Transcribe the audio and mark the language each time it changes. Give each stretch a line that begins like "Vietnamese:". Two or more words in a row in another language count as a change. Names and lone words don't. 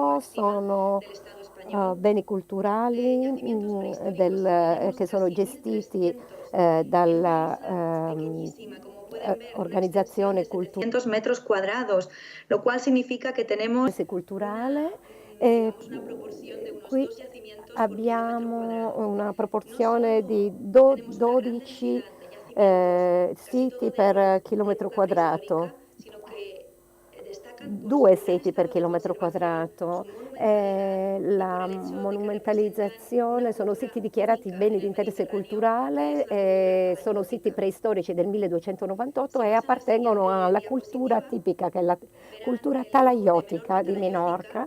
Spanish: 1500 marítima
Italian: sono
Spanish: del Estado español,
Italian: beni culturali
Spanish: yacimientos prehistóricos. Tenemos
Italian: che sono
Spanish: casi
Italian: gestiti
Spanish: 1.300 en una
Italian: dalla
Spanish: isla pequeñísima, como pueden ver, una extensión
Italian: organizzazione
Spanish: de 700 metros cuadrados, lo cual significa que tenemos
Italian: culturale. E
Spanish: digamos, una proporción de unos
Italian: qui
Spanish: dos yacimientos por kilómetro
Italian: abbiamo
Spanish: cuadrado.
Italian: una
Spanish: No
Italian: proporzione di
Spanish: solo tenemos una gran
Italian: 12
Spanish: densidad de yacimientos, casi
Italian: siti
Spanish: todo de
Italian: per
Spanish: ellos de
Italian: chilometro
Spanish: época
Italian: quadrato.
Spanish: prehistórica, sino que destacan por
Italian: Due
Spanish: su gran
Italian: siti per
Spanish: estado de
Italian: chilometro
Spanish: conservación,
Italian: quadrato
Spanish: su
Italian: La monumentalizzazione sono siti dichiarati beni di interesse culturale, sono siti preistorici del 1298 e appartengono alla cultura tipica, che è la cultura talaiotica di Minorca.